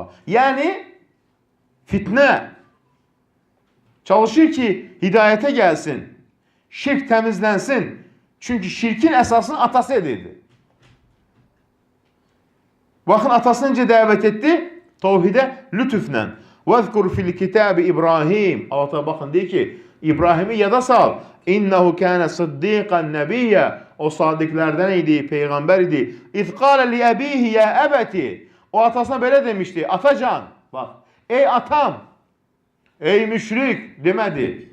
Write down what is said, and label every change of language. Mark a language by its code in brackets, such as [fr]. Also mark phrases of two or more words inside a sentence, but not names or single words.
[az] Yəni, fitnə çalışır ki, hidayətə gəlsin, şirk təmizlənsin. Çünki şirkin əsasını atası edirdi. Baxın, atası necə dəvət etdi? Tevhidə lütuflə. [ar] وَذْكُرْ فِي الْكِتَابِ İbrahim. [az] Allah baxın, deyir ki, İbrahimi yada sal. [ar] إنه كان صديقا نبيا. [az] O sadiqlərdən idi, peyğəmbər idi. [ar] إذ قال لأبيه يا أبت. [az] O atasına belə demişdi. Atacan, bax, ey atam, ey müşrik demədi.